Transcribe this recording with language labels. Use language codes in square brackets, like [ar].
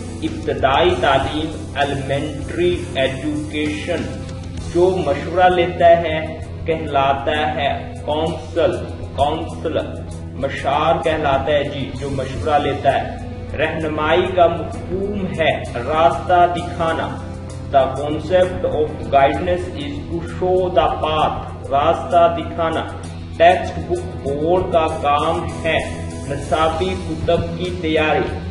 [ur] ابتدائی تعلیم elementary education. جو مشورہ لیتا ہے کہلاتا ہے کونسلر. مشار کہلاتا ہے جی جو مشورہ لیتا ہے. رہنمائی کا مفہوم ہے راستہ دکھانا. [en] The concept of guidance is to show the path. [ur] راستہ دکھانا. ٹیکسٹ بک بورڈ کا کام ہے نصابی کتب کی تیاری.